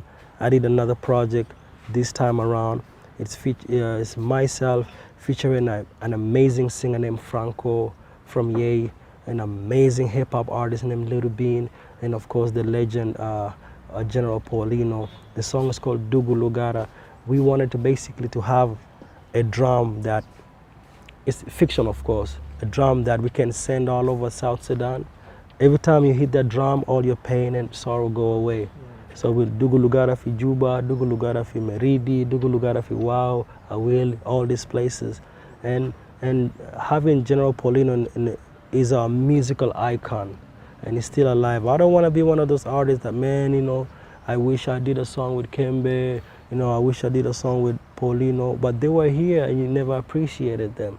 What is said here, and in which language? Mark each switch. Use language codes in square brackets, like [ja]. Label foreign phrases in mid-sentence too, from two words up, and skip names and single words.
[en] I did another project this time around. It's myself featuring an amazing singer named Franco from Yei, an amazing hip hop artist named Little Bean, and of course the legend General Paulino. The song is called Dugu Lugara. We wanted to basically to have a drum that is fiction, of course, a drum that we can send all over South Sudan. Every time you hit that drum, all your pain and sorrow go away. So we'll Dugu Lugara fi Juba, Dugu Lugara fi Meridi, Dugu Lugara fi Wow, Awil, all these places. And having General Paulino is a musical icon, and he's still alive. I don't want to be one of those artists that, man, you know, I wish I did a song with Kembe, you know, I wish I did a song with Paulino, but they were here and you never appreciated them.